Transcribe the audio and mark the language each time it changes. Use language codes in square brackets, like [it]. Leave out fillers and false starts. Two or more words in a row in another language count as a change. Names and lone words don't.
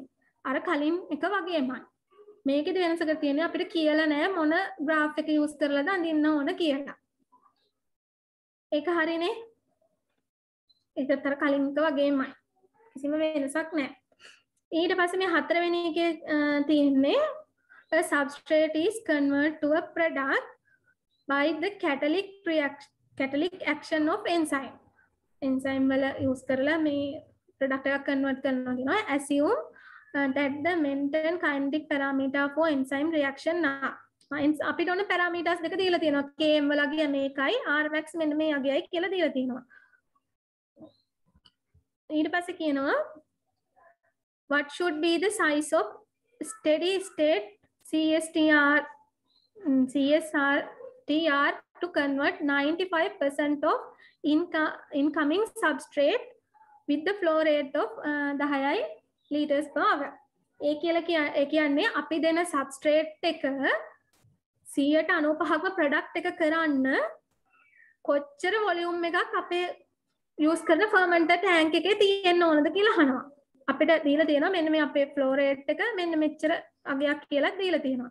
[si] අර කලින් එක වගේමයි. මේකේ වෙනසක තියෙන්නේ අපිට කියලා නෑ මොන graph එක use කරලාද අඳින්න ඕන කියලා. ඒක හරිනේ. ඒකත් අර කලින් එක වගේමයි. කිසිම වෙනසක් නෑ. ඊට පස්සේ මේ හතරවෙනි එකේ තියෙන්නේ [en] a substrate is converted to a product by the catalytic action of enzyme. [si] Enzyme වල use කරලා මේ product එකක් convert කරනවා කියනවා. [en] Assume that the Minton kinetic parameter for enzyme reaction are. [si] අපිට ඕන parameters දෙක දීලා තියෙනවා. Km වලගේ මේකයි [en] R max [si] මෙන්න මේ අගයයි කියලා දීලා තියෙනවා. ඊට පස්සේ කියනවා [en] what should be the size of steady state CSTR to convert 95% of incoming substrate with the flow rate of 10 liters per hour. [si] ඒ කියන්නේ අපි දෙන substrate එක 195ක්ම product එක කරන්න කොච්චර volume එකක් අපේ use කරන [en] fermenter tank [si] එකේ තියෙන්න ඕනද කියලා අහනවා. අපිට දීලා තියෙනවා මෙන්න මේ අපේ [en] flow rate [si] එක මෙන්න මෙච්චර අගයක් කියලා දීලා තියෙනවා.